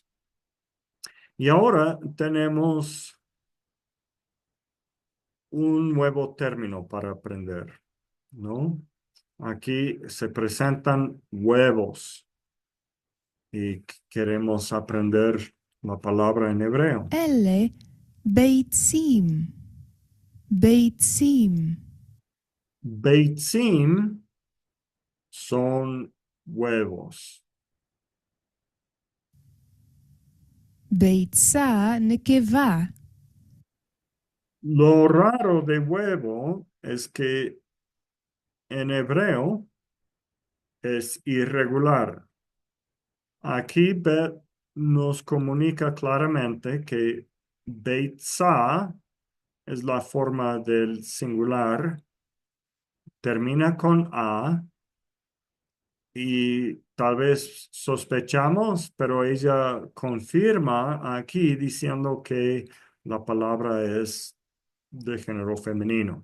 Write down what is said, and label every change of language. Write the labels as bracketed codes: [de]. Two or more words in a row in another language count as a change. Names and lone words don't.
[es] Y ahora tenemos un nuevo término para aprender, ¿no? Aquí se presentan huevos y queremos aprender la palabra en hebreo. [he] אלה ביצים. ביצים. [es] Beitzim son huevos. [he] ביצה נקבה. [es] Lo raro de huevo es que en hebreo es irregular. Aquí Bet nos comunica claramente que Beitzah es la forma del singular, termina con A y tal vez sospechamos, pero ella confirma aquí diciendo que la palabra es de género femenino.